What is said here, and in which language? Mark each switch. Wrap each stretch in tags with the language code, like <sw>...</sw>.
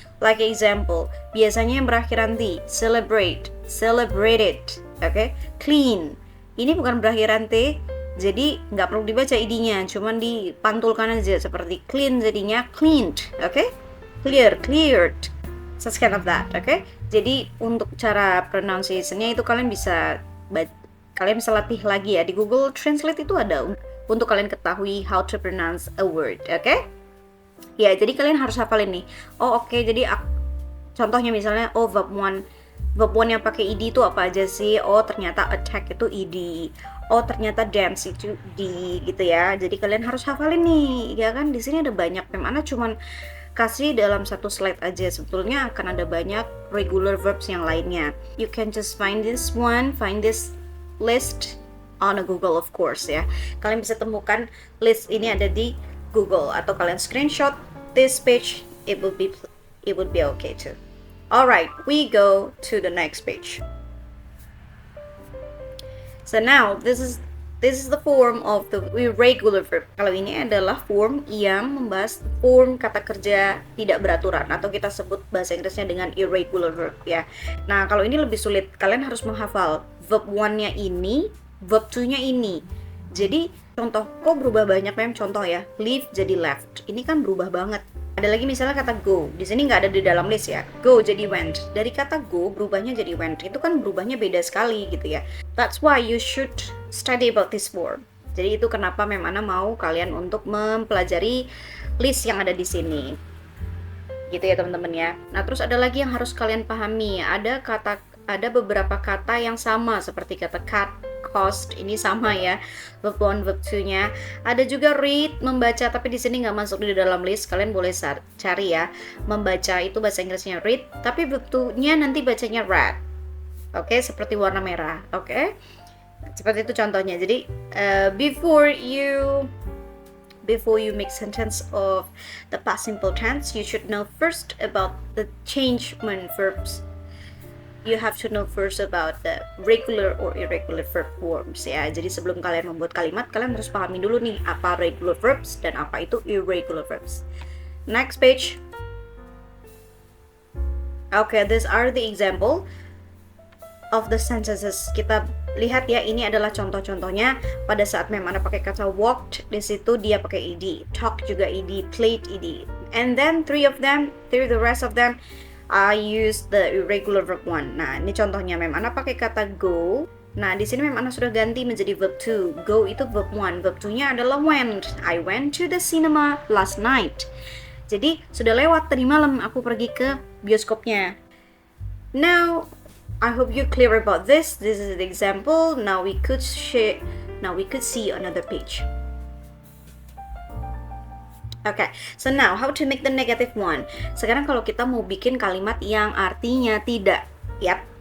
<en>Like example,</en> <id>biasanya yang berakhiran t, celebrate, celebrated, okay? Clean, ini bukan berakhiran t, jadi nggak perlu dibaca id-nya, cuman dipantulkan aja seperti clean jadinya cleaned, okay?</id> <en>Clear, cleared, such kind of that, okay?</en> <id>Jadi untuk cara pronunciation-nya itu kalian bisa latih lagi ya di Google Translate, itu ada untuk kalian ketahui</id> <en>how to pronounce a word,</en> <id>okay? Ya, jadi kalian harus hafalin nih. Oh, oke, jadi contohnya misalnya verb one yang pakai ed itu apa aja sih? Oh, ternyata attack itu ed. Oh, ternyata dance itu d gitu ya. Jadi kalian harus hafalin nih, ya kan? Di sini ada banyak. Memang cuman kasih dalam satu slide aja. Sebetulnya akan ada banyak regular verbs yang lainnya.</id> <en>You can just find this list on a Google, of course ya.</en> <id>Kalian bisa temukan list ini ada di Google atau kalian</id> <en>screenshot this page. It would be okay too. Alright, we go to the next page. So now this is the form of the irregular verb.</en> <id>Kalau ini adalah form yang membahas form kata kerja tidak beraturan atau kita sebut bahasa Inggrisnya dengan irregular verb ya. Nah, kalau ini lebih sulit. Kalian harus menghafal verb one-nya ini, verb two-nya ini. Jadi contoh kok berubah banyak mem, contoh ya. Leave jadi left. Ini kan berubah banget. Ada lagi misalnya kata go. Di sini nggak ada di dalam list ya. Go jadi went. Dari kata go berubahnya jadi went. Itu kan berubahnya beda sekali gitu ya.</id> <en>That's why you should study about this form.</en> <id>Jadi itu kenapa Mem Ana mau kalian untuk mempelajari list yang ada di sini. Gitu ya teman-teman ya. Nah, terus ada lagi yang harus kalian pahami. Ada beberapa kata yang sama seperti kata cut, cost, ini sama ya, verb 1, verb 2-nya. Ada juga read, membaca, tapi di sini nggak masuk di dalam list. Kalian boleh cari ya. Membaca itu bahasa Inggrisnya read, tapi verb 2-nya nanti bacanya read. Oke, seperti warna merah. Oke, seperti itu contohnya.</id> <en>Jadi before you make sentence of the past simple tense, you should know first about the changement verbs. You have to know first about the regular or irregular verb forms ya.</en> <id>Jadi sebelum kalian membuat kalimat, kalian harus pahami dulu nih apa regular verbs dan apa itu irregular verbs. Next page.</id> <en>Okay, these are the example of the sentences.</en> <id>Kita lihat ya, ini adalah contoh-contohnya pada saat Mem Ana pakai kata walked, di situ dia pakai ed, talk juga ed, played ed.</id> <en>And then the rest of them I use the irregular verb one.</en> <id>Nah, ini contohnya Mem Ana pakai kata go. Nah, di sini Mem Ana sudah ganti menjadi verb 2. Go itu verb 1. Verb 2-nya adalah went.</id> <en>I went to the cinema last night.</en> <id>Jadi, sudah lewat tadi malam aku pergi ke bioskopnya.</id> <en>Now, I hope you're clear about this. This is the example. Now we could see another page. Okay, so now how to make the negative one.</en> <id>Sekarang kalau kita mau bikin kalimat yang artinya tidak. Yap.</id>